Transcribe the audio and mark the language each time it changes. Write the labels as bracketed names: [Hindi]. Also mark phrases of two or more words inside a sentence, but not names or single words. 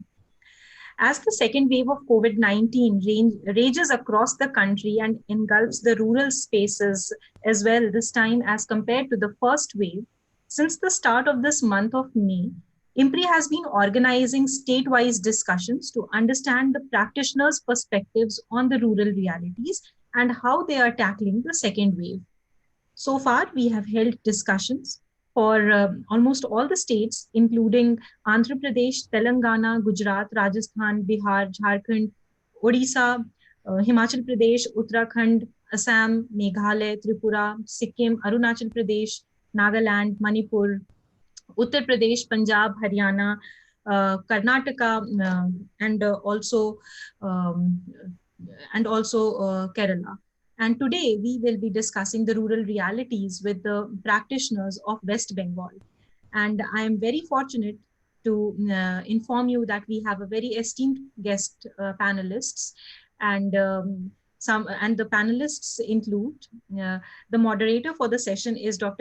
[English] As the second wave of COVID-19 rages across the country and engulfs the rural spaces as well this time as compared to the first wave, since the start of this month of May, IMPRI has been organizing state-wise discussions to understand the practitioners' perspectives on the rural realities and how they are tackling the second wave. So far, we have held discussions for almost all the states, including Andhra Pradesh, Telangana, Gujarat, Rajasthan, Bihar, Jharkhand, Odisha, Himachal Pradesh, Uttarakhand, Assam, Meghalaya, Tripura, Sikkim, Arunachal Pradesh, Nagaland, Manipur, Uttar Pradesh, Punjab, Haryana, Karnataka, um, and also Kerala. And today we will be discussing the rural realities with the practitioners of West Bengal. And I am very fortunate to inform you that we have a very esteemed guest panelists, and the panelists include the moderator for the session is Dr.